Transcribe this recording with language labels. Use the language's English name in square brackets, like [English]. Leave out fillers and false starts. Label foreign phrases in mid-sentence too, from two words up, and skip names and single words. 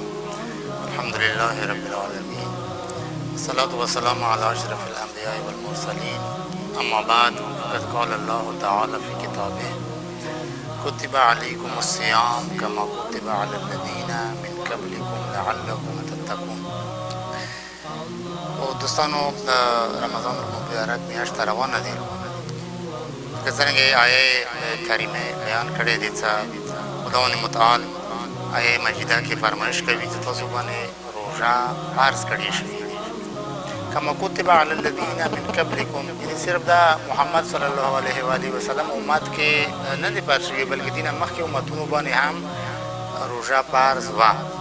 [Arabic] الحمد لله رب العالمين، الصلاة والسلام على أشرف الأنبياء والمرسلين. أما بعد، فقد قال الله تعالى في كتابه: كتب عليكم الصيام كما كتب على الذين من قبلكم لعلكم تتقون. [Pashto] او دوستانو، د رمضان المبارک میاشت روانه دي. که څرنګه آیه کریمه بیان کړې دي چې خداوند متعال آیه مجیده کې فرمایش کوي چې تاسو باندې روژه فرض کړې شوې [Arabic] کما کتب علی الذین من قبلکم، [Pashto] یعنې صرف دا محمد [Arabic] صلی الله علیه و آله وسلم [Pashto] امت کې نه دي فرض شوي، بلکې دې نه مخکې امتونو باندې هم روژه فرض وه.